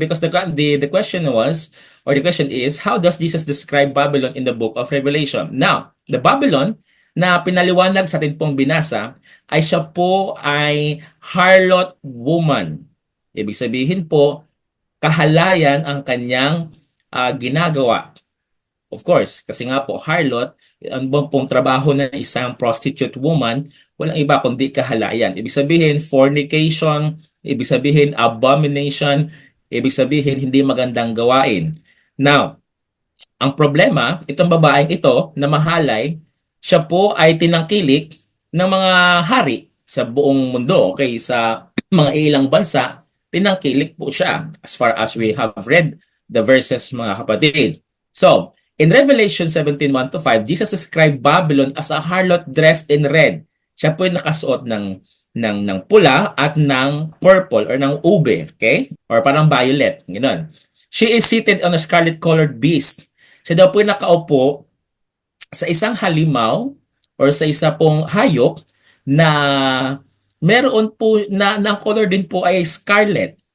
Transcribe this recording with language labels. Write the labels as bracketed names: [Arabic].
[English] Because the question was, or the question is, how does Jesus describe Babylon in the book of Revelation? [Filipino] Now, the Babylon na pinaliwanag sa atin pong binasa ay siya po ay [English] harlot woman. [Filipino] Ibig sabihin po, kahalayan ang kanyang ginagawa. [English] Of course, [Filipino] kasi nga po, harlot, ang pong trabaho ng isang [English] prostitute woman, [Filipino] walang iba kundi kahalayan. Ibig sabihin, fornication, ibig sabihin, abomination, ibig sabihin, hindi magandang gawain. Now, ang problema, itong babaeng ito na mahalay, siya po ay tinangkilik ng mga hari sa buong mundo, okay? Sa mga ilang bansa, tinangkilik po siya [English] as far as we have read the verses, [Filipino] mga kapatid. [English] So, in Revelation 17:1 to 5, Jesus described Babylon as a harlot dressed in red. [Filipino] Siya po ay nakasuot ng pula at ng purple or ng ube, okay? Or parang violet, ganoon. [English] She is seated on a scarlet-colored beast. [Filipino] Siya daw po ay nakaupo sa isang halimaw or sa isa pong hayop na meron po na ng color din po ay scarlet.